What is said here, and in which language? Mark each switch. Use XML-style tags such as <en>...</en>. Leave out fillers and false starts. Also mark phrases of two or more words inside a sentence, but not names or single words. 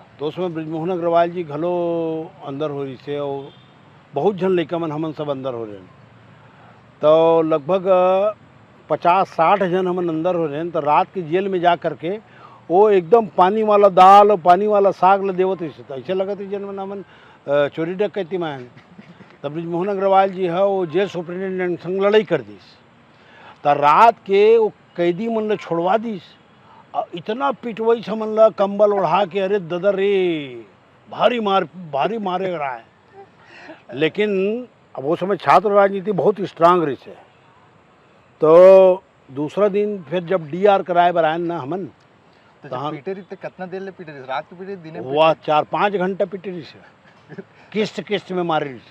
<hne>तो उसमें ब्रिजमोहन अग्रवाल जी घलो अंदर हो रही से, और बहुत जन लड़का मन हमन सब अंदर हो रहे। तो लगभग 50-60 जन हमन अंदर हो रहे। तो रात की जेल में जा करके वो एकदम पानी वाला दाल और पानी वाला साग ल देवत रही। तो ऐसे लगत जन मन हमन चोरी डकैती में हैं। तब ब्रिजमोहन अग्रवाल जी है वो</hne> <en>jail superintendent</en> <hne>संग लड़ाई कर दीस। तो रात के वो कैदी मन ल छोड़वा दीस, और इतना पिटवई हमन ला कंबल ओढ़ा के, अरे ददर रे भारी मारे रहा है। लेकिन अब वो समय छात्र राजनीति बहुत स्ट्रांग रही है। तो दूसरा दिन फिर जब डीआर कराए बर आए ना हमन, तो जब पीटे रही तो कितना देर ले पीटे रही? रात को पीटे, दिन में वह 4-5 घंटा पिटे रही से, किस्त में मारे रही से।</hne>